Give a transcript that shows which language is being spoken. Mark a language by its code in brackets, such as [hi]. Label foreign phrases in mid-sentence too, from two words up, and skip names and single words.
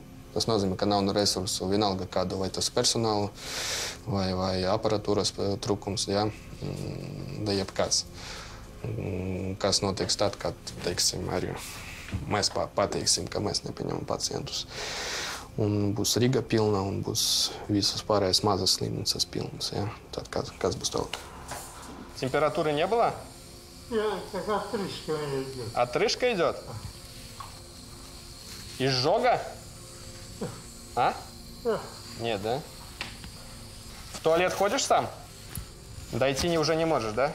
[lv] Tas nozīmē, ka nav resursu vienalga kādu, vai tas personālu, vai aparatūras trūkums, ja? Da jebkāds. Kas notiks tad, kad, teiksim, arī mēs pateiksim, ka mēs nepieņemam pacientus. Un būs Riga pilna, un būs visas pārējās mazas slimnīcas pilnas. Ja? Tad kas būs tālāk? [ru] Температуры не было? Нет, так отрыжка идет. Отрыжка идет? Изжога? А? Нет, да? В туалет ходишь сам? Дойти уже не можешь, да?